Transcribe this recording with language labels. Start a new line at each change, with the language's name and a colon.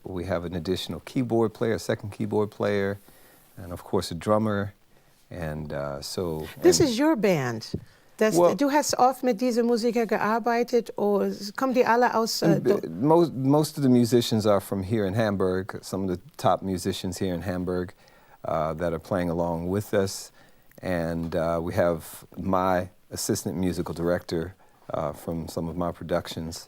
English: We have an additional keyboard player, a second keyboard player, and of course a drummer. And This is your band.
German: Du hast oft mit diesen Musikern gearbeitet, oder kommen die alle aus?
English: Most of the musicians are from here in Hamburg. Some of the top musicians here in Hamburg that are playing along with us, and we have my assistant musical director from some of my productions.